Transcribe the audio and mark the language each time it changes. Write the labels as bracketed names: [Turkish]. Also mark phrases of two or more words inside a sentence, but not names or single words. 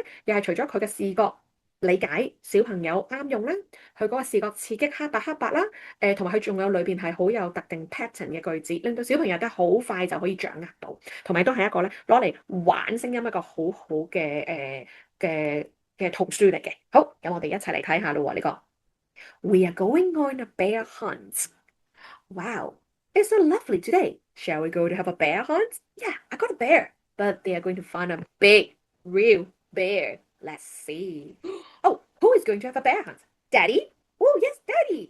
[Cantonese] 又係除咗佢嘅視覺理解小朋友啱用啦，佢嗰個視覺刺激黑白啦，同埋佢仲有裏邊係好有特定 pattern 嘅句子，令到小朋友得好快就可以掌握到，同埋都係一個咧攞嚟玩聲音一個好好嘅嘅圖書嚟嘅。好，咁我哋一齊嚟睇下咯喎，呢個 [English] We are going on a bear hunt. Wow, it's so lovely today. Shall we go to have a bear hunt? Yeah, I got a bear, but they are going to find a big, real bear. Let's see. Oh, who is going to have a bear hunt? Daddy? Oh, yes, Daddy.